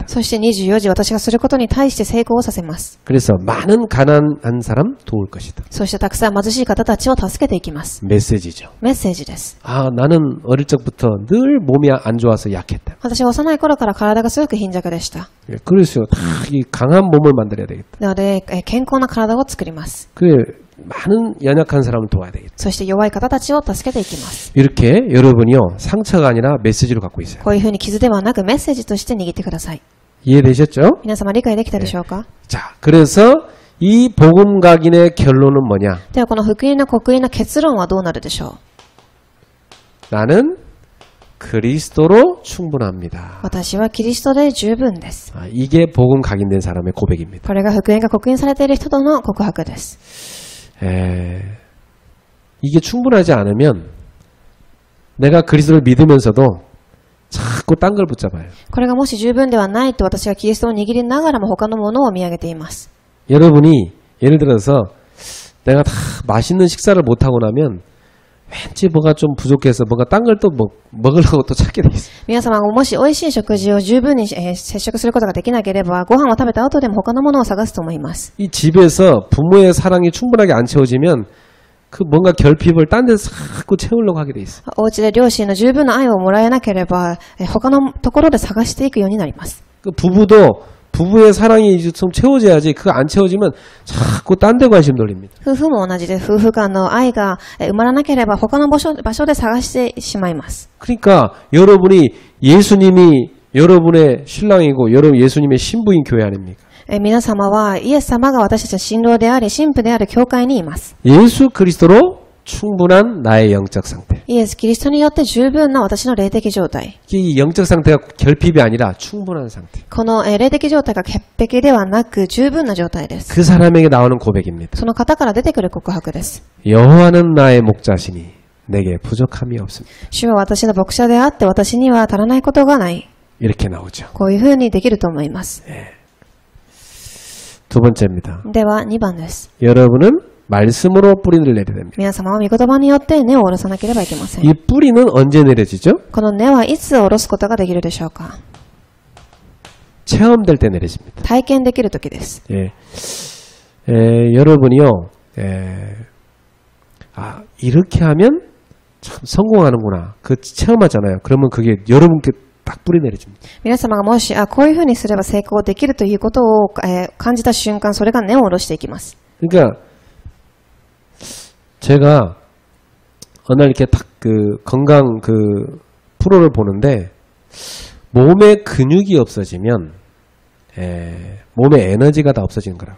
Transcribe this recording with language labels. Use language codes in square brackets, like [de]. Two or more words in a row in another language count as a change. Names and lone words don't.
[ja] そして24時私がすることに対して成功をさせます。 [ko] 그래서 많은 가난한 사람 도울 것이다. [ja] そしてたくさん貧しい方たちを助けていきます。 [ko] 메시지죠. [ja] メッセージです。 [ko] 아, 나는 어릴 적부터 늘 몸이 안 좋아서 약했다. [ja] 私は幼い頃から体がすごく貧弱でした。 [ko] 그래서 다 이 강한 몸을 만들어야 되겠다. [ja] なので、健康な体を作ります。 [ko] 많은 연약한 사람을 도와야 되겠다. [ja] そして弱い方たちを助けていきます。 [ko] 이렇게 여러분이요 상처가 아니라 메시지로 갖고 있어요. [ja] こういうふうに傷ではなくメッセージとして握ってください。 [ko] 이해되셨죠? [ja] 皆様理解できたでしょうか？ [ko] 자, 그래서 이 복음 각인의 결론은 뭐냐? [ja] ではこの福音の刻印の結論はどうなるでしょう？ [ko] 나는 그리스도로 충분합니다. [ja] 私はキリストで十分です。 [ko] 아, 이게 복음 각인된 사람의 고백입니다. [ja] これが福音が刻印されている人との告白です。 [ko] 이게 충분하지 않으면 내가 그리스도를 믿으면서도 자꾸 딴 걸 붙잡아요. [ja] これがもし十分ではないと私はキリストを握りながらも他のものを見上げています。 [ko] 여러분이 예를 들어서 내가 다 맛있는 식사를 못 하고 나면 왠지 뭐가 좀 부족해서 뭔가 딴 걸 또 먹으려고 또 찾게 돼 있어요. [ja] 皆様がもし美味しい食事を十分に摂食することができなければご飯を食べた後でも他のものを探すと思います。 [ko] 이 집에서 부모의 사랑이 충분하게 안 채워지면 그 뭔가 결핍을 딴 데서 자꾸 채우려고 하게 돼 있어. [ja] お家で両親の十分な愛をもらえなければ他のところで探していくようになります。 [ko] 그 부부의 사랑이 좀 채워져야지. 그거 안 채워지면 자꾸 딴 데 관심 돌립니다. [ja] 夫婦も同じで夫婦間の愛が埋まらなければ他の場所で探してしまいます。 [ko] 그러니까 여러분이 예수님이 여러분의 신랑이고 여러분 예수님의 신부인 교회 아닙니까? [ja] 皆様はイエス様が私たちの新郎であり新婦である教会にいます。 [ko] 예수 그리스도로 충분한 나의 영적 상태. [ja] イエス・キリストによって十分な私の霊的状態。 [ko] 이 영적 상태가 결핍이 아니라 충분한 상태. [ja] この霊的状態が潔癖ではなく十分な状態です。 [ko] 그 사람에게 나오는 고백입니다. [ja] その方から出てくる告白です。 [ko] 여호와는 나의 목자시니 내게 부족함이 없습니다. [ja] 主は私の牧者であって私には足らないことがない。 [ko] 이렇게 나오죠. [ja] こういうふうにできると思います。 [ko] 두 번째입니다. [ja] では2番です。 [ko] 여러분은 말씀으로 뿌리를 내려야 됩니다. [ja] 皆様は御言葉によって根を下ろさなければいけません。 [ko] 이 뿌리는 언제 내려지죠? [ja] この根はいつ下ろすことができるでしょうか？ [ko] 체험될 때 내려집니다. [ja] 体験できるときです。 [ko] 여러분이요, 이렇게 하면 참 성공하는구나. 그 체험하잖아요. 그러면 그게 여러분께 딱 뿌리 내려집니다. [ja] 皆様がもしこういうふうにすれば成功できるということを、感じた瞬間、それが根を下ろしていきます。 [ko] 그러니까 제가 어느 날 이렇게 딱 그 건강 그 프로를 보는데 몸에 근육이 없어지면 몸에 에너지가 다 없어지는 거라고.